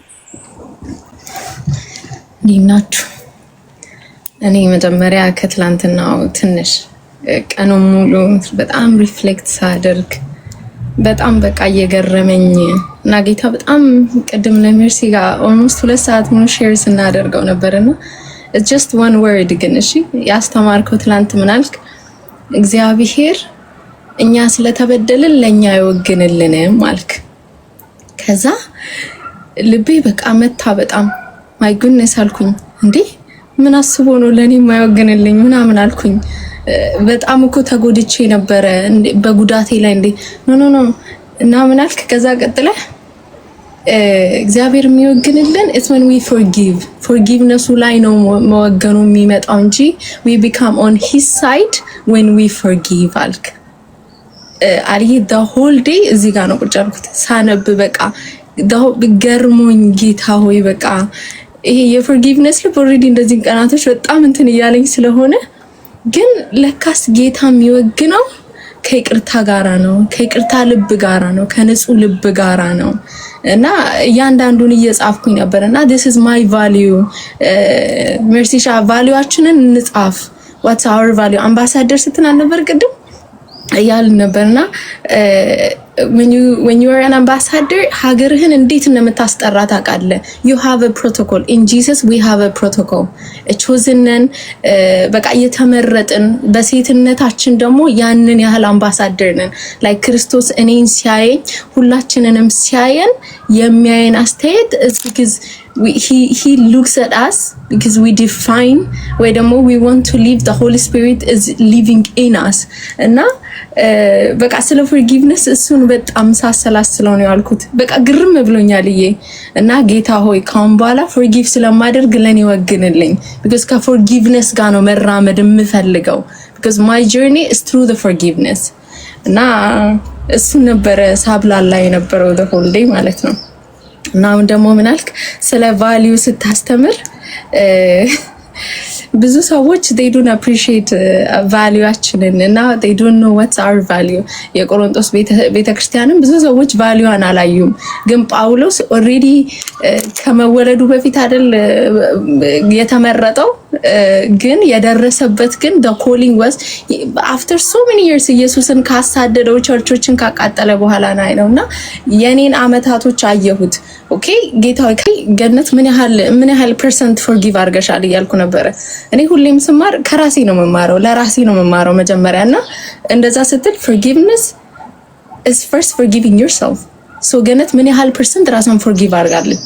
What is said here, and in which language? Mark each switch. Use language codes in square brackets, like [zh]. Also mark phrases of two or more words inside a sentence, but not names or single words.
[am] ዲናችሁ እኔ መጀመሪያ ከትላንትናው ትንሽ ቀኑን ሙሉ በጣም ሪፍሌክት ሳደርግ በጣም በቃ እየገረመኝ እና ጌታ በጣም ቅድም ለሜርሲ ጋር ኦልሞስት 2 ሰዓት ሙሉ ሼር ስናደርገው ነበርና [en] it's just one word [am] ግን እሺ ያስተማርከው ትላንት ምን አልክ? እግዚአብሔር እኛ ስለተበደልን ለኛ ይወግንልንም አልክ። ከዛ ልቤ በቃ መታ በጣም [en] my goodness [am] አልኩኝ። እንዴ ምን አስቦ ነው ለኔ የማይወግንልኝ ምናምን አልኩኝ። በጣም እኮ ተጎድቼ ነበረ በጉዳቴ ላይ እንዴ ኖ እና ምን አልክ? ከዛ ቀጥለ እግዚአብሔር የሚወግንልን [en] it's when we forgiveness [am] ላይ ነው መወገኑ የሚመጣው እንጂ [en] we become on his side when we [am] forgive አልክ። አልይ [en] the whole day [am] እዚህ ጋር ነው ቁጭ ያልኩት ሳነብ በቃ ገርሞኝ ጌታ ሆይ በቃ ይሄ የፎርጊቭነስ ልብ ኦልሬዲ እንደዚህ ቀናቶች በጣም እንትን እያለኝ ስለሆነ ግን ለካስ ጌታ የሚወግነው ከይቅርታ ጋራ ነው፣ ከይቅርታ ልብ ጋራ ነው፣ ከንጹህ ልብ ጋራ ነው። እና ያንዳንዱን እየጻፍኩኝ ነበርና [en] this is my value [am] መርሲሻ ቫልዩአችንን እንጻፍ [en] what's our value [am] አምባሳደር ስትናል ነበር ቅድም እያልን ነበርና [en] when you are an ambassador [am] ሀገርህን እንዴት እንደምታስጠራ ታውቃለህ። [en] you have a protocol in Jesus we have a protocol chosen [am] በቃ የተመረጥን በሴትነታችን ደግሞ ያንን ያህል አምባሳደር ነን። like ክርስቶስ እኔን ሲያየኝ ሁላችንንም ሲያየን የሚያየን አስተያየት [en] is because he looks at us because we define [am] ወይ ደግሞ [en] we want to live the Holy Spirit is living in us [am] እና በቃ ስለ forgiveness እሱን በጣም ሳሰላስለው ነው ያልኩት። በቃ ግርም ብሎኛል እና ጌታ ሆይ ካሁን በኋላ forgive ስለማደርግ ለኔ ወግንልኝ because ከforgiveness ጋር ነው መራመድ የምፈልገው [en] because my journey is through the forgiveness [am] እና እሱ ነበረ ሳብላላ የነበረው [en] the whole day [am] ማለት ነው። እና አሁን ደግሞ ምን አልክ ስለ value ስታስተምር ብዙ ሰዎች [en] they don't appreciate [am] valueአችንን እና [en] they don't know what's our value [am] የቆሮንቶስ ቤተክርስቲያንም ብዙ ሰዎች valueን አላዩም። ግን ጳውሎስ already ከመወለዱ በፊት አይደል የተመረጠው ግን የደረሰበት ግን [en] the calling was after so many [am] years ኢየሱስን ካሳደደው ቸርቾችን ካቃጠለ በኋላ ነውና የኔን አመታቶች አየሁት። ኦኬ ጌታዬ ገነት ምን ያህል [en] percent forgive [am] አድርገሻል እያልኩ ነበር። እኔ ሁሌም ስማር ከራሴ ነው መማረው ለራሴ ነው መማረው መጀመሪያና እንደዛ ስትል [en] forgiveness is first forgiving yourself so [am] ገነት ምን ያህል percent ራሷን forgive አድርጋለች?